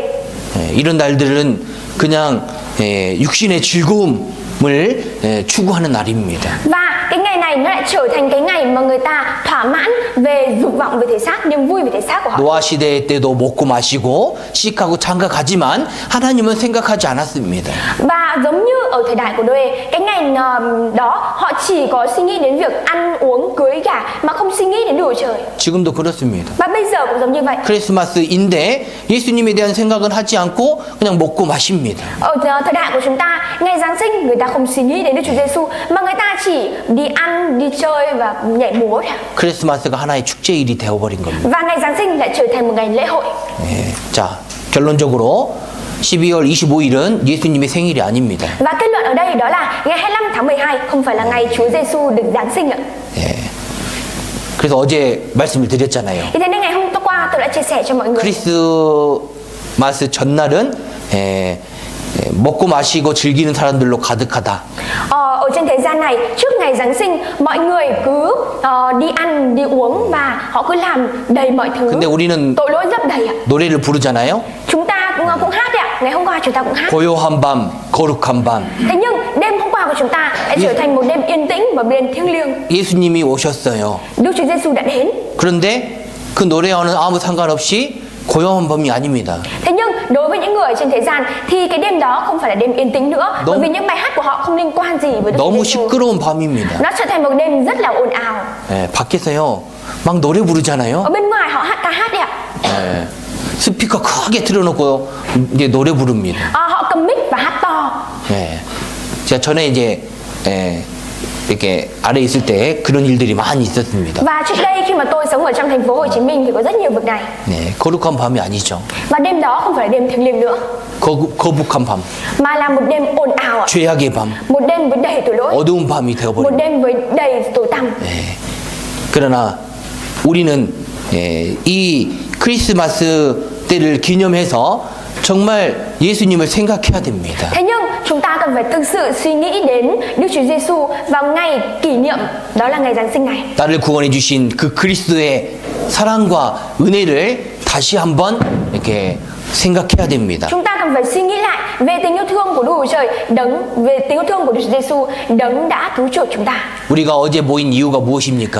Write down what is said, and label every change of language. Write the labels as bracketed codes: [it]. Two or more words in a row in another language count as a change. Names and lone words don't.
[ko] 이런 날들은 그냥 육신의 즐거움을 추구하는 날입니다. [vi] Và cái ngày này nó lại trở thành cái ngày mà người ta thỏa mãn về dục vọng về thể xác, niềm vui về thể xác của họ. [ko] 노아 시대 때도 먹고 마시고 씩하고 장가가지만 하나님은 생각하지 않았습니다. [vi] Và giống như ở thời đại của Noe, cái ngày đó họ chỉ có suy nghĩ đến việc ăn uống cưới gả mà không suy nghĩ đến Đức Chúa Trời. [ko] 지금도 그렇습니다. [vi] Và bây giờ cũng giống như vậy. [ko] 크리스마스인데 예수님에 대한 생각은 하지 않고 그냥 먹고 마십니다. [vi] Ở thời đại của chúng ta, ngày Giáng sinh người ta không suy nghĩ đến Đức Chúa Giêsu mà người ta chỉ đi ăn, đi chơi và nhảy múa thôi. [ko] 크리스마스가 하나의 축제일이 되어버린 겁니다. [vi] Và ngày Giáng sinh lại trở thành một ngày lễ hội. [ko] 자, 결론적으로 12월 25일은 예수님의 생일이 아닙니다. [vi] Và kết luận ở đây đó là ngày 25 tháng 12 không phải là ngày Chúa Giêsu được Giáng sinh ạ. [ko] 그래서 어제 말씀을 드렸잖아요. [vi] Thế nên ngày hôm qua tôi đã chia sẻ cho mọi người. [ko] 크리스마스 전날은 먹고 마시고 즐기는 사람들로 가득하다. [vi] Ở trên thế gian này trước ngày Giáng sinh mọi người cứ đi ăn đi uống và họ cứ làm đầy mọi thứ. [ko] 근데 우리는 [vi] tội lỗi rất đầy ạ. [ko] 노래를 부르잖아요. [vi] Chúng ta cũng hát đấy ạ. Ngày hôm qua chúng ta cũng hát. [ko] 고요한 밤, 거룩한 밤. [vi] Thế nhưng đêm hôm qua của chúng ta lại trở thành một đêm yên tĩnh và một đêm thiêng liêng. [ko] 예수님이 오셨어요. [vi] Đức Chúa Giêsu đã đến. [ko] 그런데 그 노래와는 아무 상관없이 고요한 밤이 아닙니다. [vi] Thế nhưng đối với những người trên thế gian thì cái đêm đó không phải là đêm yên tĩnh nữa, bởi vì những bài hát của họ không liên quan gì với Đức Chúa [ko] 너무 [vi] Giêsu. [ko] 시끄러운 밤입니다. [vi] Nó trở thành một đêm rất là ồn ào. [ko] 밖에서요 막 노래 부르잖아요. [vi] Ở bên ngoài họ hát ca hát đấy ạ. [ko] 스피커 크게 틀어놓고 이제 노래 부릅니다. [vi] Họ cầm mic và hát to. [ko] 제가 전에 이제 이렇게 아래 있을 때 그런 일들이 많이 있었습니다. [vi] Và trước đây khi mà tôi sống ở trong thành phố Hồ Chí Minh thì có rất nhiều việc này. [ko] 거룩한 밤이 아니죠. [vi] Và đêm đó không phải là đêm thiêng liêng nữa, [ko] 거북한 밤, [vi] mà là một đêm ồn ào ạ. [ko] 죄악의 밤, [vi] Một đêm với đầy tội lỗi. [ko] 어두운 밤이 [vi] Một [ko] 되어버립니다. [vi] đêm với đầy tối tăm. [ko] 그러나 우리는 이 크리스마스 때를 기념해서 정말 예수님을 생각해야 됩니다. [vi] Thế nhưng chúng ta cần phải thực sự suy nghĩ đến Đức Chúa Giêsu vào ngày kỷ niệm, đó là ngày Giáng sinh này. [ko] 나를 구원해 주신 그 그리스도의 사랑과 은혜를 다시 한번 이렇게 생각해야 됩니다. [vi] Chúng ta cần cần phải suy nghĩ lại về tình yêu thương của Đức Chúa Trời, về tình yêu thương của Đức Chúa Giêsu, đấng đã cứu chuộc chúng ta. [ko] 우리가 어제 모인 이유가 무엇입니까?